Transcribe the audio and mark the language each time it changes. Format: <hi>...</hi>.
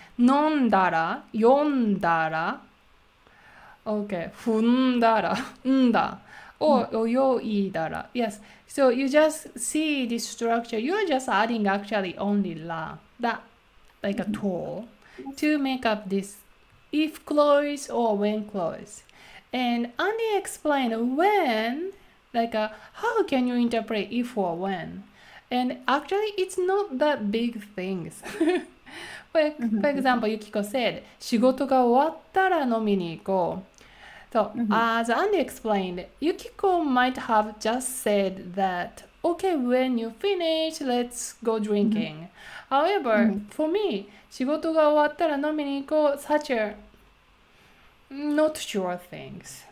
<ja>飲んだら、読んだら、</ja> <en>Okay,</en> <ja>踏んだら、んだ、or 泳いだら.</ja> <en>Yes. So you just see this structure. You are just adding actually only la, that like a tool to make up this if clause or when clause. And Andy explained when, like how can you interpret if or when. And actually, it's not that big things. For example, Yukiko said,</en> <ja>仕事が終わったら飲みに行こう.</ja> <en>So, as Andy explained, Yukiko might have just said that, okay, when you finish, let's go drinking. However, for me,</en> <ja>仕事が終わったら飲みに行こう,</ja> <en>such a not sure things.</en>